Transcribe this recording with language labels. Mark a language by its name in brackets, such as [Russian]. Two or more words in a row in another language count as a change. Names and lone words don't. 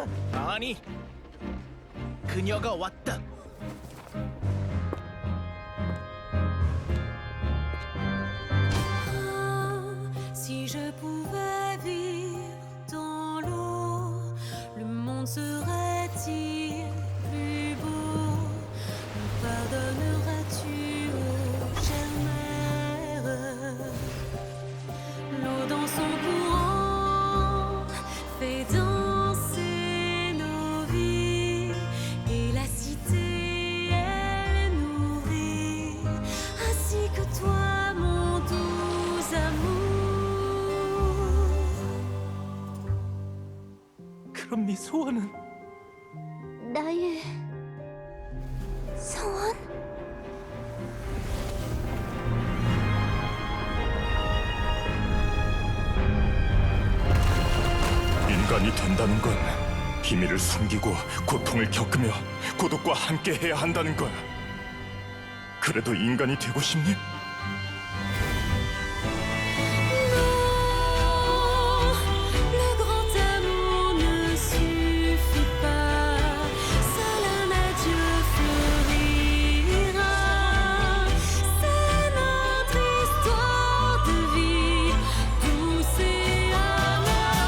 [Korean] 아니, 그녀가 왔다. [French] Si je pouvais vivre dans l'eau, le monde serait-il plus beau? Me pardonneras-tu, ô chère mère? L'eau dans son courant fait danser nos vies, et la cité elle nourrit, ainsi que toi mon doux amour. [Korean] 그럼 네 소원은? 나의 소원? 인간이 된다는 건 비밀을 숨기고 고통을 겪으며 고독과 함께 해야 한다는 거야. 그래도 인간이 되고 싶니? [French] Non, le grand amour ne suffit pas, seul un adieu fleurira. C'est notre histoire de vie, douce et amère.